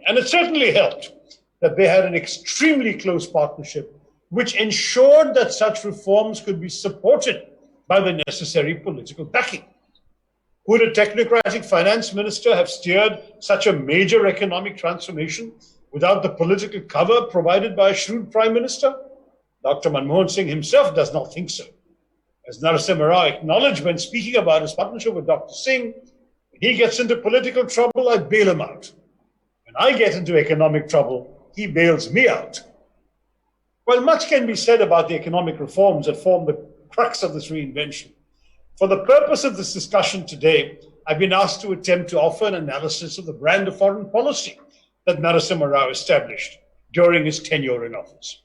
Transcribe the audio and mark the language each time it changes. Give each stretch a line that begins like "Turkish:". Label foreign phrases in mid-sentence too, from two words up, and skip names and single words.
English: And it certainly helped that they had an extremely close partnership which ensured that such reforms could be supported by the necessary political backing. Would a technocratic finance minister have steered such a major economic transformation without the political cover provided by a shrewd prime minister? Dr. Manmohan Singh himself does not think so. As Narasimha Rao acknowledged when speaking about his partnership with Dr. Singh, when he gets into political trouble, I bail him out. When I get into economic trouble, he bails me out. While much can be said about the economic reforms that form the crux of this reinvention, for the purpose of this discussion today, I've been asked to attempt to offer an analysis of the brand of foreign policy that Narasimha Rao established during his tenure in office.